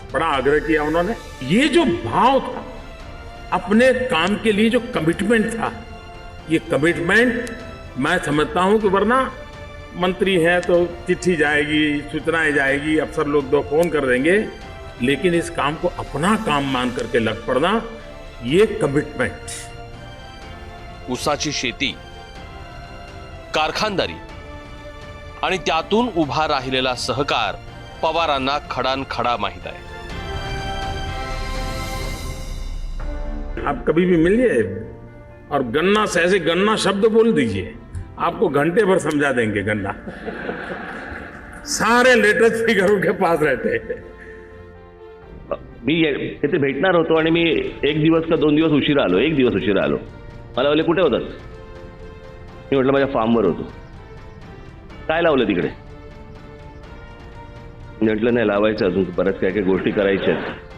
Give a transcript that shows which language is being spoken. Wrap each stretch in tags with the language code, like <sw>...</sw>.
<hi>बड़ा आग्रह किया उन्होंने. ये जो भाव था, अपने काम के लिए जो कमिटमेंट था, ये कमिटमेंट मैं समझता हूं कि वरना मंत्री हैं तो चिट्ठी जाएगी, सूचनाएं जाएगी, अफसर लोग 2 फोन कर देंगे, लेकिन इस काम को अपना काम मान करके लग पड़ना, ये कमिटमेंट.</hi> <mr>ऊसाची शेती, कारखानदारी आणि त्यातून उभा राहिलेला सहकार पवारांना खडानखडा माहीत आहे.</mr> <hi>आप कभी भी मिलिए और गन्ना से ऐसे गन्ना शब्द बोल दीजिए, आपको घंटे भर समझा देंगे. गन्ना सारे लेटेस्ट फिगर उनके पास रहते हैं.</hi> <mr>मी तिथे भेटणार होतो आणि मी 1 दिवस का 2 दिवस उशिरा आलो. 1 दिवस उशिरा आलो. मला बोलले कुठे होतात? मी म्हटलं माझ्या फार्मवर होतो. काय लावलं तिकडे? म्हटलं नाही लावायचं, अजून बऱ्याच काही काही गोष्टी करायच्या आहेत.</mr>